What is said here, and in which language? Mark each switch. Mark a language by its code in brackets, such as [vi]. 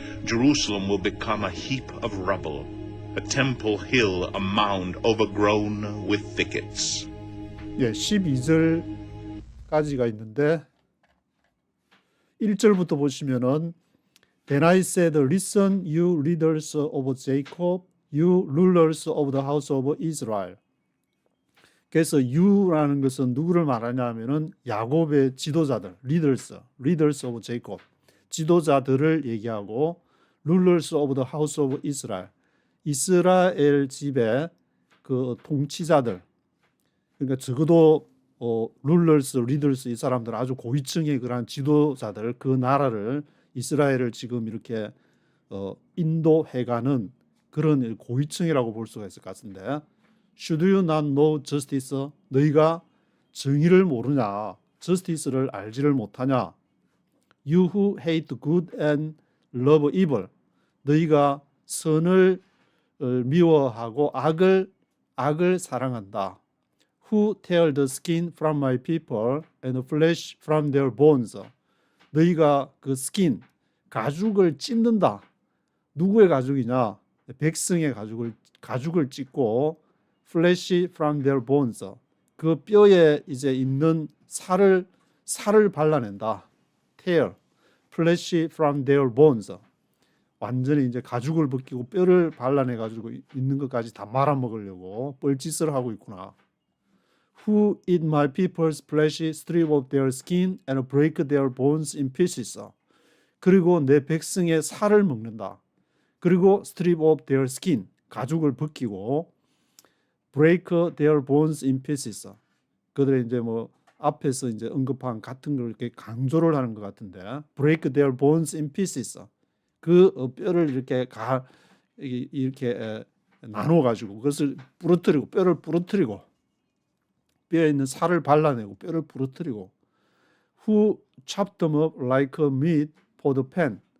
[en] Jerusalem will become a heap of rubble, a temple hill, a mound overgrown with thickets. [ko] 예, 12절까지가 있는데 1절부터 보시면은 [en] Then I said, Listen, you leaders of Jacob, you rulers of the house of Israel. [ko] 그래서 you라는 것은 누구를 말하냐면은 야곱의 지도자들, [en] leaders of Jacob, [ko] 지도자들을 얘기하고 [en] rulers of the house of Israel, [ko] 이스라엘 집의 그 통치자들. 그러니까 적어도 rulers, leaders 이 사람들 아주 고위층의 그러한 지도자들, 그 나라를 이스라엘을 지금 이렇게 인도해가는 그런 고위층이라고 볼 수가 있을 것 같은데, [en] Should you not know justice? [ko] 너희가 정의를 모르냐? justice를 알지를 못하냐? [en] You who hate good and love evil. [ko] 너희가 선을 미워하고 악을 사랑한다. [en] Who tear the skin from my people and flesh from their bones. [ko] 너희가 그 skin, 가죽을 찢는다. 누구의 가죽이냐? 백성의 가죽을 찢고 [en] flesh from their bones. [ko] 그 뼈에 이제 있는 살을 발라낸다. [en] tear, flesh from their bones. [ko] 완전히 이제 가죽을 벗기고 뼈를 발라내 가지고 있는 것까지 다 말아먹으려고 뻘짓을 하고 있구나. [en] Who eat my people's flesh, strip off their skin and break their bones in pieces. [ko] 그리고 내 백성의 살을 먹는다. 그리고 [en] strip off their skin, [ko] 가죽을 벗기고 [en] break their bones in pieces. [ko] 그들의 이제 뭐 앞에서 이제 언급한 같은 걸 이렇게 강조를 하는 것 같은데, [en] break their bones in pieces. [ko] 그 뼈를 이렇게 나눠 가지고 그것을 부러뜨리고 뼈를 부러뜨리고 뼈에 있는 살을 발라내고 뼈를 부러뜨리고 [en] who chop them up like meat for the pan.